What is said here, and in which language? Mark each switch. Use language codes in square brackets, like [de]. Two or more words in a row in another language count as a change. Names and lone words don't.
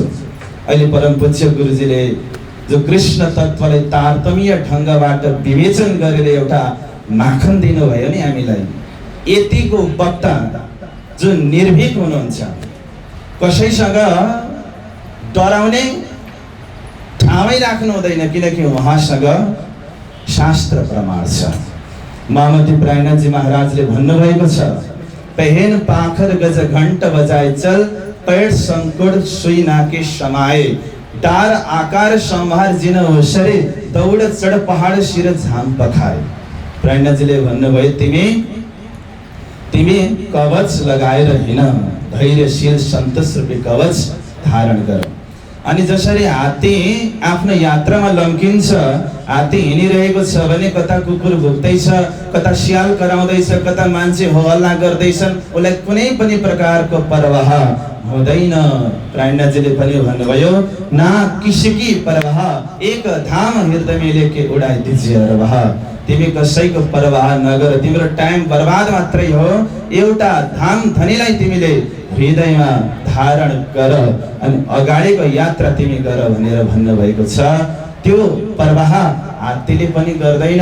[ne] अहिले परम पूज्य गुरुजीले जो कृष्ण तत्त्वलाई तारतम्य ढङ्गबाट विवेचन गरेर एउटा माखन दिनुभयो नि हामीलाई, यतिको वक्ता जो निर्भीक हुनुहुन्छ, कसैसँग डराउने ठाउँै राख्नु हुँदैन, किनकि उहाँसँग शास्त्र प्रमाण छ। मामती प्रायनाथजी महाराजले भन्नुभएको छ, [hi] पहन पाखर गज घण्ट बजाए चल, पैड संकुड सुई नाके समाए, डार आकार संहार जिन होसरे, दौड चढ पहाड शिर झाम पखाए। [ne] प्रायनाथजीले भन्नुभयो तिमी कवच लगाएर हिँड, धैर्यशील सन्तोष रूपी कवच धारण गर। अनि जसरी हात्ती आफ्नो यात्रामा लम्किन्छ, हात्ती हिँडिरहेको छ भने कता कुकुर भुक्दैछ, कता स्याल कराउँदैछ, कता मान्छे हो हल्ला गर्दैछन्, उसलाई कुनै पनि प्रकारको परवाह हुँदैन। प्रायनाथजीले पनि भन्नुभयो, [hi] ना किसकी परवाह, एक धाम हृदय में लेके उडाइ दीजिए रवाह। [ne] तिमी कसैको परवाह नगर, तिम्रो टाइम बर्बाद मात्रै हो, एउटा धाम धनीलाई तिमीले हृदयमा धारण गर अनि अगाडिको यात्रा तिमी गर भनेर भन्नुभएको छ। त्यो परवाह हात्तीले पनि गर्दैन।